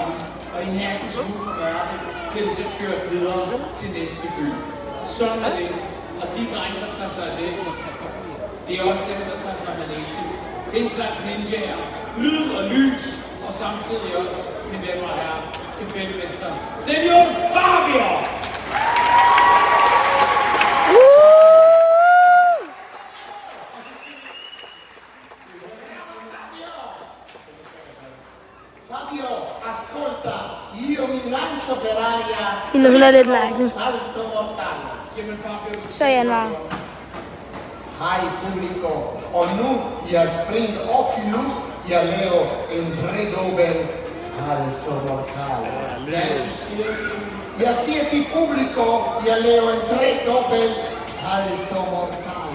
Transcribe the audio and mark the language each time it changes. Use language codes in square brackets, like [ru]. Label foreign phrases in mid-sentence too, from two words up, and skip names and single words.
[da] Og i nattens smug og mørke bliver det så kørt videre til næste by. Sådan er det. Og de drenge, der tager sig af det er også dem, der tager sig af manation. Det er en slags ninjaer. Lyd og lys, og samtidig også, mine damer og herrer, kapelmester Senor Fabio! [it] Fabio, ascolta, io mi lancio per aria salto mortale. [da] Så Januar. Hej publico, og nu jeg springer op i luft, jeg laver en tredobbel [it] salto mortale. [da] Jeg siger til publico, jeg laver en tredobbel [it] salto mortale.